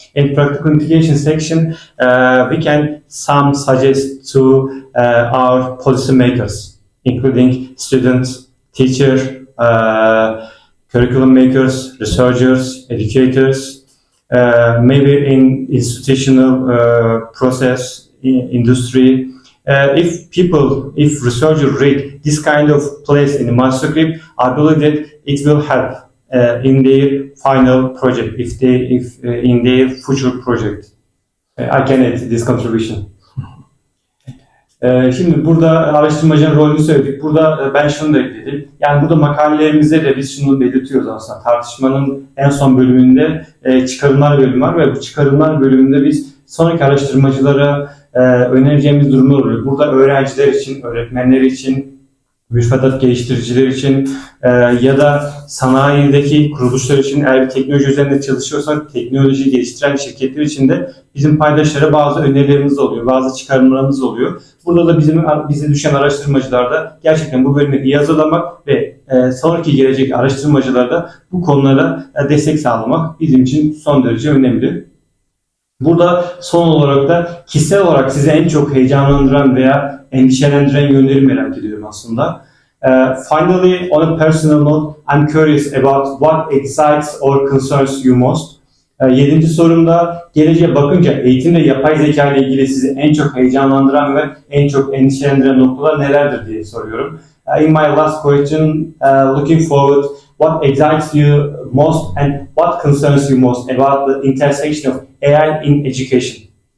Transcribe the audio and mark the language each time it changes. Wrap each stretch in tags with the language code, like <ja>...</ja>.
<en>In practical implication section, we can some suggest to our policymakers, including students, teachers, curriculum makers, researchers, educators, maybe in institutional process, in industry. If researchers read this kind of place in the manuscript, I believe that it will help in their final project, if in their future project. I can add this contribution.</en> <tr>Şimdi burada araştırmacının rolünü söyledik. Burada ben şunu da ekledim. Yani burada makalelerimizde de biz şunu belirtiyoruz aslında. Tartışmanın en son bölümünde çıkarımlar bölümü var ve bu çıkarımlar bölümünde biz sonraki araştırmacılara önereceğimiz durumlar oluyor. Burada öğrenciler için, öğretmenler için, müfredat geliştiriciler için ya da sanayideki kuruluşlar için, eğer bir teknoloji üzerinde çalışıyorsak teknoloji geliştiren şirketler için de bizim paydaşlara bazı önerilerimiz oluyor, bazı çıkarımlarımız oluyor. Burada da bize düşen araştırmacılarda gerçekten bu bölümü iyi hazırlamak ve sonraki gelecek araştırmacılarda bu konulara destek sağlamak bizim için son derece önemli. Burada son olarak da kişisel olarak sizi en çok heyecanlandıran veya endişelendiren yönleri merak ediyorum aslında.</tr> <en>Finally, on a personal note, I'm curious about what excites or concerns you most.</en> <tr>7. sorumda geleceğe bakınca eğitimde yapay zeka ile ilgili sizi en çok heyecanlandıran ve en çok endişelendiren noktalar nelerdir diye soruyorum.</tr> <en>In my last question, looking forward, what excites you most and what concerns you most about the intersection of AI in education?</en>